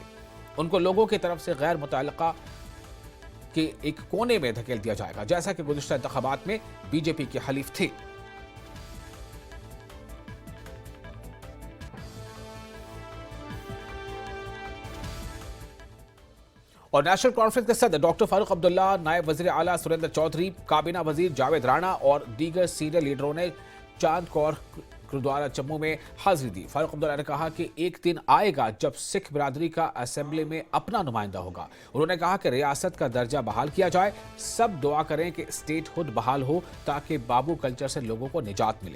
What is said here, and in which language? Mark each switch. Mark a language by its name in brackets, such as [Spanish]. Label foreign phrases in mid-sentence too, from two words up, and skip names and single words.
[Urdu] ان کو لوگوں کی طرف سے غیر متعلقہ کے ایک کونے میں دھکیل دیا جائے گا، جیسا کہ گزشتہ انتخابات میں BJP کے حلیف تھے۔ اور نیشنل کانفرنس کے صدر ڈاکٹر فاروق عبداللہ، نائب وزیر اعلیٰ سریندر چودھری، کابینہ وزیر جاوید رانا اور دیگر سینئر لیڈروں نے چاند کور گرودوارہ جموں میں حاضری دی۔ فاروق عبداللہ نے کہا کہ ایک دن آئے گا جب سکھ برادری کا اسمبلی میں اپنا نمائندہ ہوگا۔ انہوں نے کہا کہ ریاست کا درجہ بحال کیا جائے، سب دعا کریں کہ اسٹیٹ ہوڈ بحال ہو تاکہ بابو کلچر سے لوگوں کو نجات ملے۔